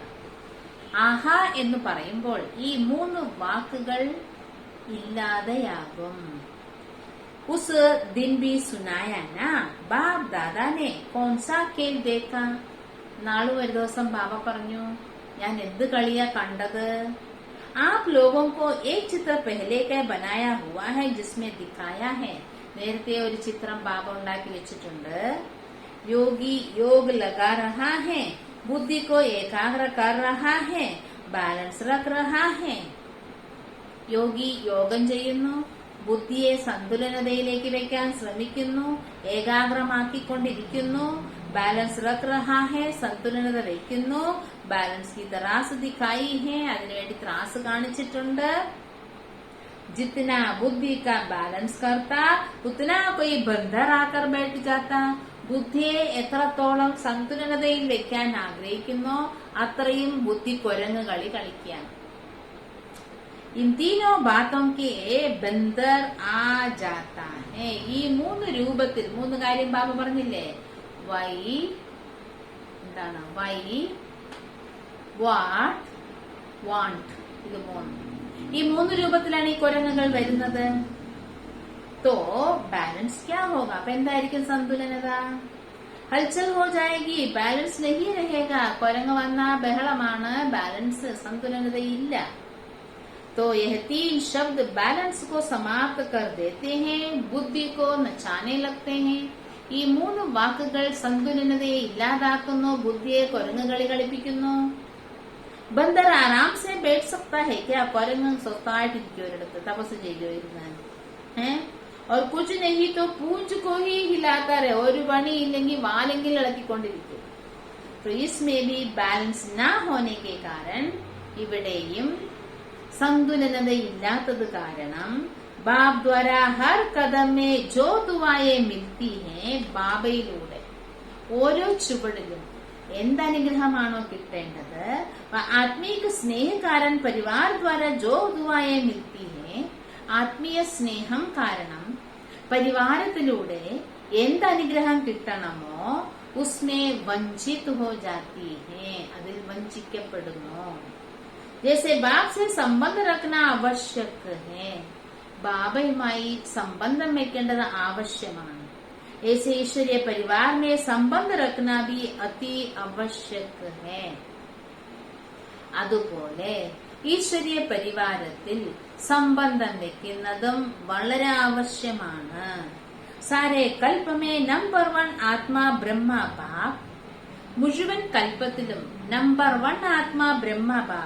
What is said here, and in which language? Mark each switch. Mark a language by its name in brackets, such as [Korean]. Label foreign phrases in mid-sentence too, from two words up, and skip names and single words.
[Malayalam] ആഹാ എന്ന് പറയുമ്പോൾ ഈ 3 വാക്കുകൾ ഇല്ലാതെയാകും. [Hindi] उस दिन भी सुनाया ना, बापदादा ने कौनसा खेल देखा. [Malayalam] നാളെ ഒരു ദിവസം ബാബ പറഞ്ഞു, ഞാൻ എന്ത് കളിയാ കണ്ടത്. [Hindi] आप लोगों को एक चित्र पहले का बनाया हुआ है जिसमें दिखाया है. [Malayalam] നേരത്തെ ഒരു ചിത്രം ബാബ ഉണ്ടാക്കി വെച്ചിട്ടുണ്ട്. [Hindi] യോഗി योग लगा रहा है, बुद्धि को एकाग्र कर रहा है, ബാലൻസ് रख रहा है. [Malayalam] യോഗി യോഗം ചെയ്യുന്നു, ബുദ്ധിയെ സന്തുലനതയിലേക്ക് വെക്കാൻ ശ്രമിക്കുന്നു, ഏകാഗ്രമാക്കിക്കൊണ്ടിരിക്കുന്നു. [Hindi] ബാലൻസ് रख रहा है, [Malayalam] സന്തുലനത വയ്ക്കുന്നു. [Hindi] ബാലൻസ് की तरास दिखाई है, [Malayalam] അതിനുവേണ്ടി ത്രാസ് കാണിച്ചിട്ടുണ്ട്. [Hindi] जितना बुद्धि का बैलेंस करता उतना कोई बंदर आकर बैठ जाता. [Malayalam] ബുദ്ധിയെ എത്രത്തോളം സന്തുലനതയിൽ വെക്കാൻ ആഗ്രഹിക്കുന്നോ അത്രയും ബുദ്ധി കുരങ്ങ് കളി കളിക്കുകയാണ്. [Hindi] इन तीनों बातों के बंदर आ जाता है. [Malayalam] ഈ 3 രൂപത്തിൽ 3 കാര്യം ബാബ പറഞ്ഞില്ലേ? വൈ, എന്താണ് വൈ, [English] what, want. [Malayalam] ഇത് 3. ഈ 3 രൂപത്തിലാണ് ഈ കുരങ്ങുകൾ വരുന്നത്. [Hindi] तो बैलेंस क्या होगा? [Malayalam] അപ്പൊ എന്തായിരിക്കും സന്തുലനത? [Hindi] हलचल हो जाएगी, बैलेंस नहीं रहेगा. [Malayalam] കുരങ്ങ് വന്ന ബഹളമാണ്, ബാലൻസ് സന്തുലനതയില്ല. [Hindi] तो यह 3 शब्द बैलेंस को समाप्त कर देते हैं, बुद्धि को नचाने लगते हैं. [Malayalam] ഈ 3 വാക്കുകൾ സന്തുലനതയെ ഇല്ലാതാക്കുന്നു, ബുദ്ധിയെ കുരങ്ങുകളി കളിപ്പിക്കുന്നു. [Hindi] बंदर आराम से बैठ सकता है क्या? [Malayalam] കുരങ്ങ് സ്വസ്ഥമായിട്ടിരിക്കും ഒരിടത്ത്, തപസ് ചെയ്യുമായിരുന്നു. [Hindi] और कुछ नहीं तो पूंछ को ही हिलाता रहे. [Malayalam] ഒരു പണിയില്ലെങ്കിൽ വാലെങ്കിൽ ഇളക്കിക്കൊണ്ടിരിക്കും. [Hindi] तो इसमें भी बैलेंस ना होने के कारण, [Malayalam] ഇവിടെയും സന്തുലനതയില്ലാത്തത് കാരണം [Hindi] बाप द्वारा हर कदम में जो दुआएं मिलती हैं, [Malayalam] ബാബയിലൂടെ ഓരോ ചുവടിലും എന്തനുഗ്രഹമാണോ കിട്ടേണ്ടത്, [Hindi] आत्मिक स्नेहकारण परिवार द्वारा जो दुआएं मिलती हैं, [Malayalam] ആത്മീയ സ്നേഹം കാരണം പരിവാരത്തിലൂടെ എന്തനുഗ്രഹം കിട്ടണമോ [Hindi] उसमें वंचित हो जाती है, [Malayalam] അതിൽ വഞ്ചിക്കപ്പെടുന്നു. [Hindi] ജैसे बाप से संबंध रखना आवश्यक है, [Malayalam] ബാബയുമായി സംബന്ധം വെക്കേണ്ടത് ആവശ്യമാണ്. [Hindi] ऐसे ईश्वरीय परिवार में संबंध रखना भी अति आवश्यक है. [Malayalam] അതുപോലെ ഈശ്വരീയ പരിവാരത്തിൽ സംബന്ധം വെക്കുന്നതും വളരെ ആവശ്യമാണ്. [Hindi] सारे कल्पमें नंबर 1 आत्मा ब्रह्मा बाप, [Malayalam] മുഴുവൻ കൽപ്പത്തിലും നമ്പർ 1 ആത്മാ ബ്രഹ്മ ബാബ.